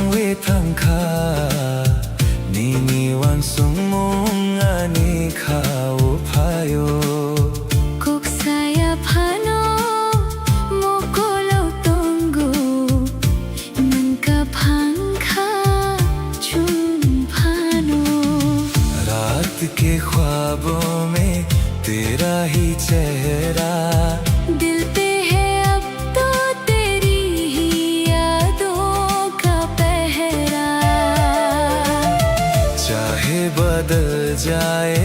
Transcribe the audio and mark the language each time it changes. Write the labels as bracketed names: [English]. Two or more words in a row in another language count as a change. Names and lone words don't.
[Kok Borok] tangka Nini wansung mong ani kaupayo Kuk saya pano mokolo tunggu Nangkapangka chum pano [Hindi] रात के ख्वाबों में तेरा ही चेहरा दिल पे है अब तो तेरी ही यादों का पहरा चाहे बदल जाए